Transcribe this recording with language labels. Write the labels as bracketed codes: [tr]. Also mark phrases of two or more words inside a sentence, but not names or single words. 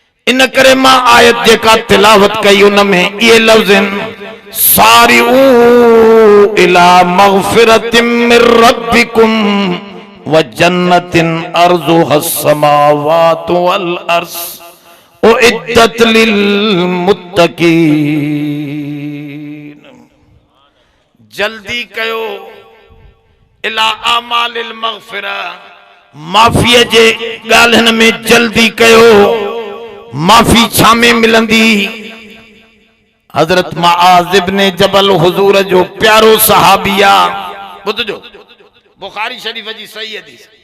[sd] इन करे मां आयत जेका तिलावत कई उनमें ये लफ्ज़ [ar] سارعوا إلى مغفرة من ربكم وجنة عرضها السماوات والأرض أعدت للمتقين. [sd] जल्दी कयो [ar] إلى أعمال المغفرة, [sd] माफ़ीअ जे ॻाल्हियुनि में जल्दी कयो। माफ़ी छा में मिलंदी? हज़रत मुआज़ इब्न जबल हुज़ूर जो प्यारो सहाबिया, ॿुधजो बुखारी शरीफ़ जी सही हदीस।